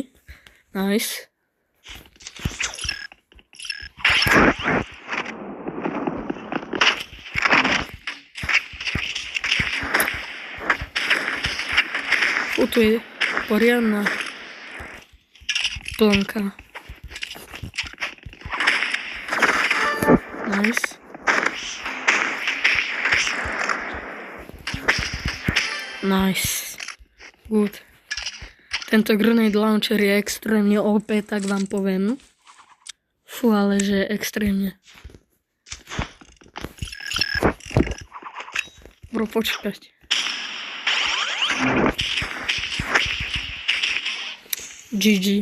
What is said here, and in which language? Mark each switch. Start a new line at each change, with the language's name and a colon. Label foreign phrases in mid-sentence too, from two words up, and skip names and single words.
Slovak: Nice. Tu je poriadna plnka.
English: Nice. Nice. Good.
Slovak: Tento
English: grenade launcher
Slovak: je extrémne OP, tak vám poviem. Fú, ale že extrémne. Bro, počkať.
English: GG.